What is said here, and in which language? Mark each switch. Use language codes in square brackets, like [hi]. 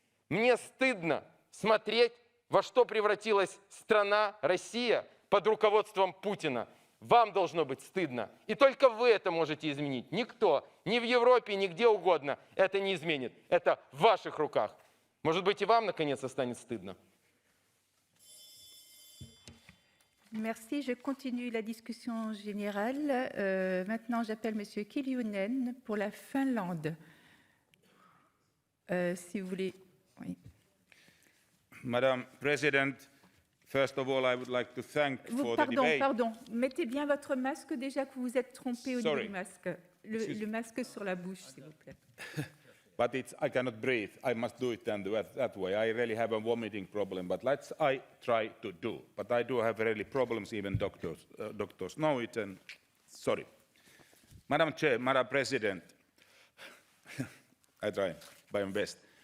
[ru] Мне стыдно смотреть, во что превратилась страна Россия под руководством Путина. Вам должно быть стыдно. И только вы это можете изменить. Никто, ни в Европе, ни где угодно это не изменит. Это в ваших руках. Может быть, и вам, наконец, станет стыдно. [fr] Merci. Je continue la discussion générale. Maintenant, j'appelle M. Kiljunen pour la Finlande. Si vous voulez. Oui. [en] Madam President, first of all, I would like to thank for the debate. [fr] Pardon. Mettez bien votre masque déjà que vous vous êtes trompé au niveau du masque. Le masque sur la bouche, s'il vous plaît. [en] But I cannot breathe. I must do it that way. I really have a vomiting problem, but I try to do. But I do have really problems, even doctors know it, and sorry. Madam Chair, Madam President, I try my best.